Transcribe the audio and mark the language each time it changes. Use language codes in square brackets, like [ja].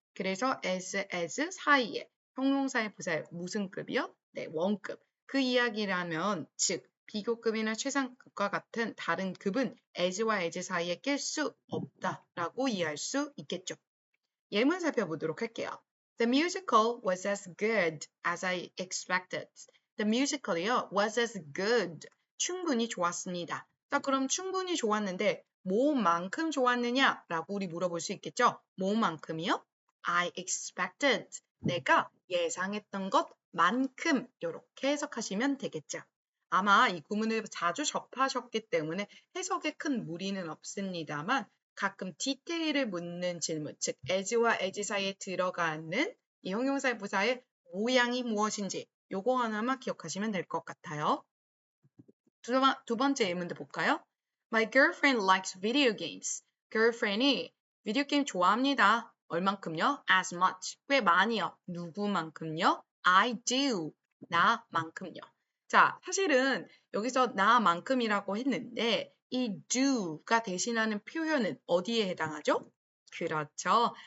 [ko] 그래서 as 사이에 형용사의 부사의 무슨 급이요? 네, 원급. 그 이야기라면 즉 비교급이나 최상급과 같은 다른 급은 as와 as 사이에 낄 수 없다라고 이해할 수 있겠죠. 예문 살펴보도록 할게요. [en] The musical was as good as I expected. The musical이요 was as good. [ko] 충분히 좋았습니다. 자, 그럼 충분히 좋았는데 뭐만큼 좋았느냐라고 우리 물어볼 수 있겠죠. 뭐만큼이요? [en] I expected. [ko] 내가 예상했던 것만큼 이렇게 해석하시면 되겠죠. 아마 이 구문을 자주 접하셨기 때문에 해석에 큰 무리는 없습니다만 가끔 디테일을 묻는 질문, 즉 as와 as 사이에 들어가는 이 형용사 부사의 모양이 무엇인지 요거 하나만 기억하시면 될 것 같아요. 두 번째 예문도 볼까요? [en] My girlfriend likes video games. [ko] girlfriend이 비디오 게임 좋아합니다. 얼만큼요? [en] As much. [ko] 꽤 많이요. 누구만큼요? [en] I do. [ko] 나만큼요. 자, 사실은 여기서 나만큼이라고 했는데 이 do가 대신하는 표현은 어디에 해당하죠? 그렇죠.